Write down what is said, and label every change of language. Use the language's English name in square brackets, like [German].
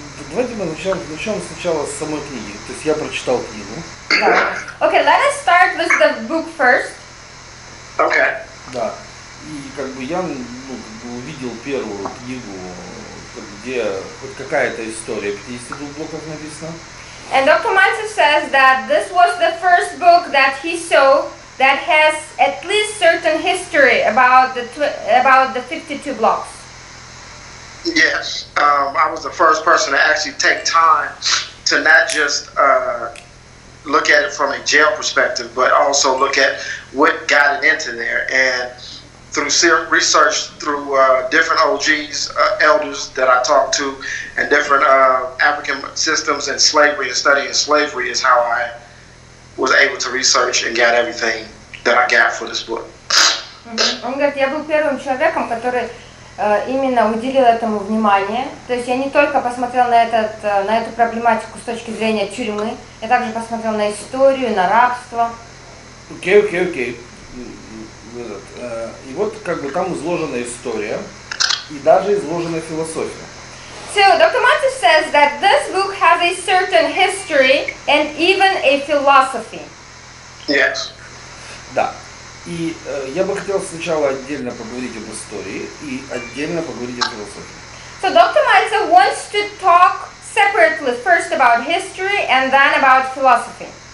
[Russian] Давайте мы начнем сначала с самой книги. То есть я прочитал книгу. Да. [English] Okay, let us start with the book first. Okay. [Russian] Да. И как бы я увидел первую книгу, где хоть какая-то история 52 блоков написана. [English] And Dr. Maltsev says that this was the first book that he saw that has at least certain history about the 52 blocks. Yes, I was the first person to actually take time to not just look at it from a jail perspective, but also look at what got it into there. And through research, through different OGs, elders that I talked to, and different African systems and slavery and studying slavery is how I was able to research and got everything that I got for this book. [Russian] Он говорит, я был первым человеком, который именно уделил этому внимание. То есть я не только посмотрел на эту проблематику с точки зрения тюрьмы, я также посмотрел на историю, на рабство. Окей. И вот как бы там изложена история и даже изложена философия. [English] So Dr. Maltsev says that this book has a certain history and even a philosophy. Yes. [Russian] Да. И я бы хотел сначала отдельно поговорить об истории и отдельно поговорить о философии. [English] So Dr. Maltsev wants to talk separately first about history and then about philosophy.